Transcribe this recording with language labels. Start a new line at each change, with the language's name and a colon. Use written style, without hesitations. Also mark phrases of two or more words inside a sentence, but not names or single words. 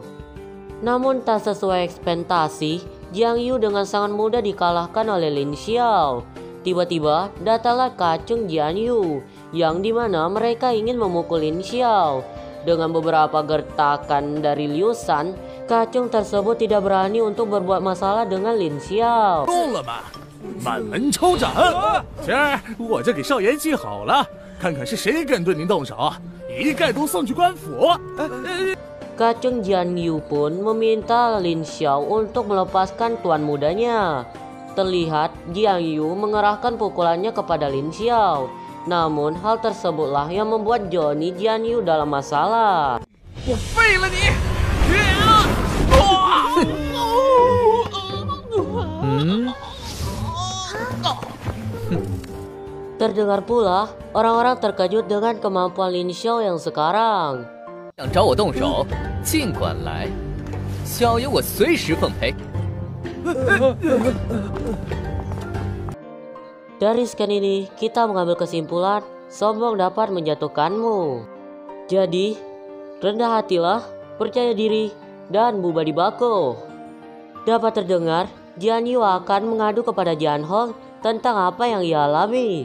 Indonesian: Namun tak sesuai ekspektasi, Jiang Yu dengan sangat mudah dikalahkan oleh Lin Xiao. Tiba-tiba datanglah kacung Jiang Yu, yang dimana mereka ingin memukul Lin Xiao. Dengan beberapa gertakan dari Liu Shan, kacung tersebut tidak berani untuk berbuat masalah dengan Lin Xiao.
Chinese: 够了吧，满门抽斩！今儿我就给少爷记好了，看看是谁敢对您动手，一概都送去官府。
Indonesian: Kacung Jiang Yu pun meminta Lin Xiao untuk melepaskan tuan mudanya. Terlihat Jiang Yu mengerahkan pukulannya kepada Lin Xiao. Namun hal tersebutlah yang membuat Johnny Jiang Yu dalam masalah.
Chinese: 我废了你！
Indonesian: Terdengar pula orang-orang terkejut dengan kemampuan Lin Xiao yang sekarang.
Chinese: 想找我动手，尽管来，小爷我随时奉陪。
Indonesian: Dari scan ini kita mengambil kesimpulan sombong dapat menjatuhkanmu. Jadi rendah hatilah, percaya diri, dan buba di bako. Dapat terdengar Jiang Yu akan mengadu kepada Jian Hong tentang apa yang ia alami.